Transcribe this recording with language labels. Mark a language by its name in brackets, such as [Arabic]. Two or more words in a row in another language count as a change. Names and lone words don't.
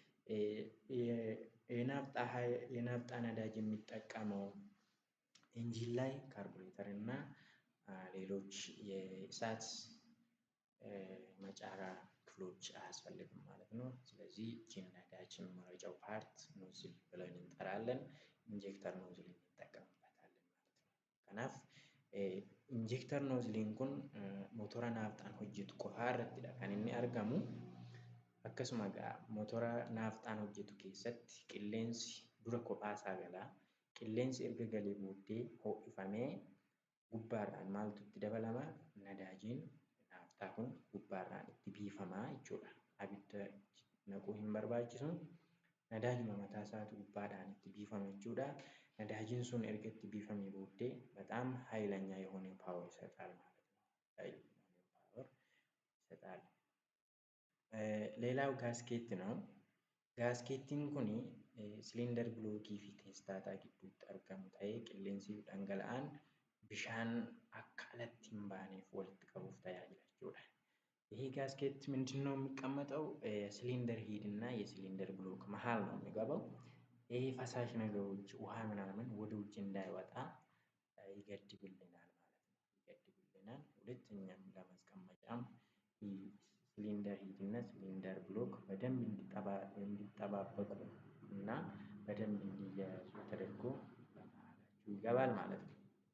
[Amharic] የናፍጣ ነዳጅ የሚጠቀመው ኢንጂን ላይ ካርቡሬተር እና ሌሎች የእሳት መጫሪያ ክፍሎች አያስፈልግም ማለት ነው። ስለዚህ ይህችን ነዳጅ መረጫው ፓርት ኖዝል ብለን እንጠራለን። ኢንጀክተር ኖዝል እንጠቀምበታለን ማለት ነው። ከናፍ ኢንጀክተር ኖዝሊን [Oromo] kun motora naafxaan hojjetu qofaa irrattidha kan inni argamu. Akkasuma motora naafxaan hojjetu keessatti qilleensi dura kophaasaa gala. Qilleensi erga galee booddee ho'ifamee gubbaarraan maaltu itti dabalama? Nadaajiin naafxaa kun gubbaarraan itti biifamaa jechuudha. Abidda naquu hin barbaachisu. Nadaajuma mataa isaatu gubbaadhaan itti biifama jechuudha. ነዳጅን sun erga itti biifamee booddee [Amharic] በጣም ኃይለኛ የሆነ ፓወር ይሰጣል ማለት ነው። ፓወር ይሰጣል። ሌላው ጋስኬት ነው። [Oromo] ጋስኬቲን kun ሲሊንደር ብሎokii fi teestaataa gidduutti argamu ta'ee qilleensi dhangala'aan bishaan akka alatti hin baaneef walitti qabuuf tajaajila jechuudha. [Amharic] ይሄ ጋስኬት ምንድነው የሚቀመጠው? ሲሊንደር ሂድ እና የሲሊንደር ብሎክ መሃል ነው የሚገባው። ይሄ ፈሳሽ ነገሮች ውሃ ምናምን ወደ ውጭ እንዳይወጣ ይገድብልናል ማለት ነው። ይገድብልናል። ሁለተኛም ለማስቀመጫም ሲሊንደር ሂድ እና ሲሊንደር ብሎክ በደንብ እንዲጠባበቁ እና በደንብ እንዲያያዙ ተደርጎ በመሃላቸው ይገባል ማለት ነው።